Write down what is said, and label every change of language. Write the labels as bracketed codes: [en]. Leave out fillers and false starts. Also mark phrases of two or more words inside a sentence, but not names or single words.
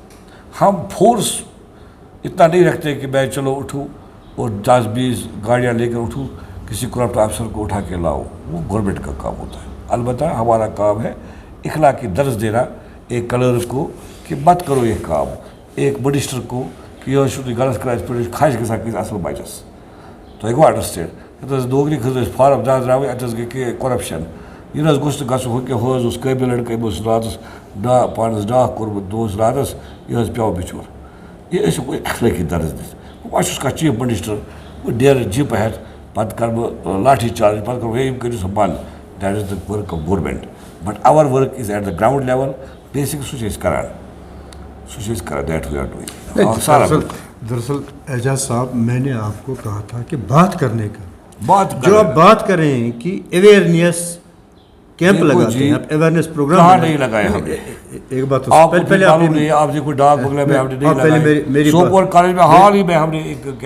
[ur] ہم فورس اتنا نہیں رکھتے کہ میں چلو اٹھوں اور 10-20 گاڑیاں لے کر اٹھوں, کسی کرپٹ آفیسر کو اٹھا کے لاؤ, وہ گورنمنٹ کا کام ہوتا ہے. البتہ ہمارا کام ہے اخلاقی درس دینا ایک کلرک کو کہ مت کرو یہ کام, ایک منسٹر کو کہ [ks] یہ چھُ غلط کران خاص گژھان کٲنٛسہِ اصل بچس. تُہۍ ہیٚکوا انڈرسٹینڈ یتھ نوکری خٲطرٕ فارم دراوٕنۍ اتھ گٔے کینٛہہ کرپشن, یہِ نہ گوٚژھ نہٕ گژھُن ہُہ کہِ ہُہ اوس قٲبِل لڑکہٕ, أمۍ اوس راتس پانس ڈاکھ کوٚرمُت دۄہس راتس, یہِ پیٚو بِچور. یہِ ٲسۍ کوئی اخلٲقی درس دِتھ. بہٕ چھُس کانٛہہ چیف منسٹر, بہٕ نیرٕ جِپ ہٮ۪تھ, پتہٕ کرٕ بہٕ لاٹھی چارج, پتہٕ کرٕ بہٕ یِم کٔرِو سا بنٛد. [en] That is the work of government. But our work is at the ground level. [ks] بیسک سُہ چھِ أسۍ کران, [en] That we are doing. [ur] دراصل اعجاز صاحب, میں نے آپ کو کہا تھا کہ بات کرنے کا, بات جو آپ بات کر رہے ہیں کہ اویئرنیس کیمپ لگاتے ہیں, آپ اویئرنیس پروگرام کہاں نہیں لگایا ہم نے. ایک بات پہلے آپ دیکھو ڈاک بنگلہ میں ہم نے نہیں لگایا, سوپور کالج میں حال ہی میں ہم نے ایک کیمپ.